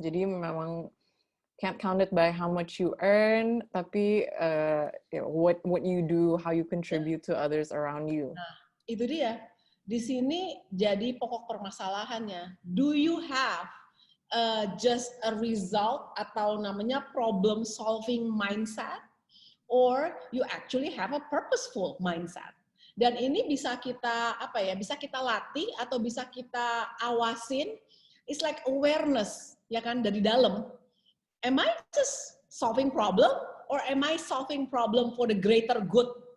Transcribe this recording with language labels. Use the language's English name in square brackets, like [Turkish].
[Indonesian] Jadi memang [English] can't count it by how much you earn, [Indonesian] tapi [English] what you do, how you contribute to others around you. [Indonesian] Nah, itu dia. Di sini jadi pokok permasalahannya. [English] Do you have just a result [Indonesian] atau namanya [English] problem solving mindset, or you actually have a purposeful mindset? [Indonesian] Dan ini bisa kita bisa kita latih atau bisa kita awasin. [English] It's like awareness, [Indonesian] ya kan, dari dalam. [English] Am I just solving problem or am I solving problem for the greater good?